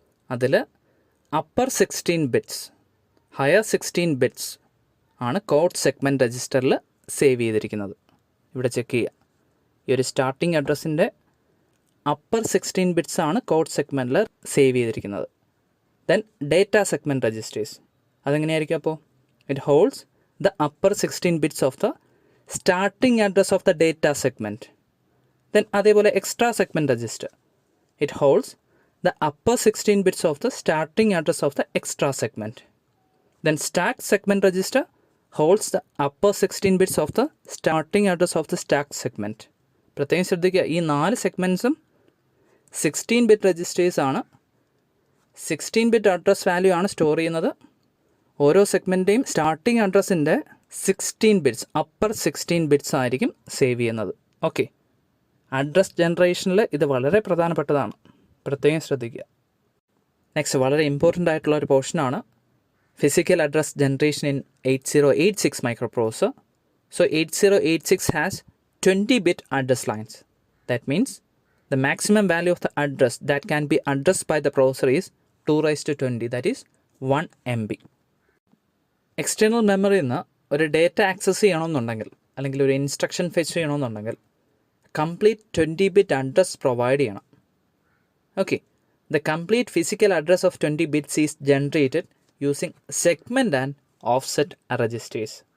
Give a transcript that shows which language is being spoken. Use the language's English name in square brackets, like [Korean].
[Malayalam] അതിൽ upper 16 bits, higher 16 bits ആണ് code segment രജിസ്റ്ററിൽ സേവ് ചെയ്തിരിക്കുന്നത്. ഇവിടെ ചെക്ക് ചെയ്യുക. ഈ ഒരു സ്റ്റാർട്ടിങ് അഡ്രസ്സിൻ്റെ അപ്പർ 16 bits ആണ് കോഡ് സെഗ്മെൻറ്റിൽ സേവ് ചെയ്തിരിക്കുന്നത്. Then data segment registers അതെങ്ങനെയായിരിക്കും? അപ്പോൾ [English] It holds the upper 16 bits of the starting address of the data segment. Then അതേപോലെ extra segment register. It holds the upper 16 bits of the starting address of the extra segment. Then stack segment register holds the upper 16 bits of the starting address of the stack segment. [Malayalam] പ്രത്യേകം ശ്രദ്ധിക്കുക, ഈ 4 സെഗ്മെൻറ്റ്സും 16 bit registers ആണ്. 16 bit address value ആണ് store ചെയ്യുന്നത്. ഓരോ സെഗ്മെൻറ്റേയും starting അഡ്രസ്സിൻ്റെ 16 bits, upper 16 bits ആയിരിക്കും save ചെയ്യുന്നത്. Okay, address ജനറേഷനിൽ ഇത് വളരെ പ്രധാനപ്പെട്ടതാണ്, പ്രത്യേകം ശ്രദ്ധിക്കുക. നെക്സ്റ്റ് വളരെ ഇമ്പോർട്ടൻ്റ് ആയിട്ടുള്ള ഒരു പോർഷനാണ് [English] physical address generation in 8086 microprocessor. So 8086 has 20-bit address lines. That means the maximum value of the address that can be addressed by the processor is 2 raised to 20, that is 1 MB. [Malayalam] External മെമ്മറിയിൽ നിന്ന് ഒരു data access ചെയ്യണമെന്നുണ്ടെങ്കിൽ അല്ലെങ്കിൽ ഒരു instruction fetch ചെയ്യണമെന്നുണ്ടെങ്കിൽ complete 20-bit address provide ചെയ്യണം. [English] Okay, the complete physical address of 20 bits is generated using segment and offset registers.